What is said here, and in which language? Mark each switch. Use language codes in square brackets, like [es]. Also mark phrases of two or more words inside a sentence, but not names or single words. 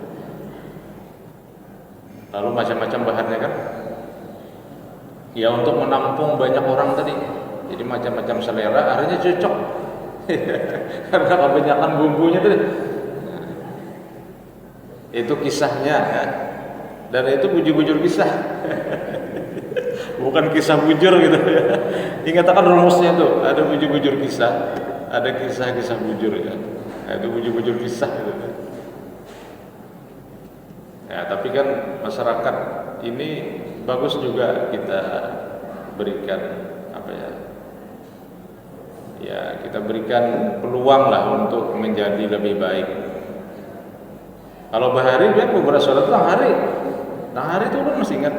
[id] Lalu macam-macam bahannya kan? Ya untuk menampung banyak orang tadi. Jadi macam-macam selera, akhirnya cocok. Karena kebanyakan bumbunya tadi. Nah, itu kisahnya ya. Dan itu bujur-bujur kisah. Bukan kisah bujur gitu ya. Ingat kan rumusnya tuh, ada bujur-bujur kisah, ada kisah-kisah bujur ya. Nah, itu bujur-bujur kisah gitu. Ya, tapi kan masyarakat ini bagus juga kita berikan ya kita berikan peluang lah untuk menjadi lebih baik. Kalau Bahari kan beberapa sholat tengah hari itu kan masih ingat.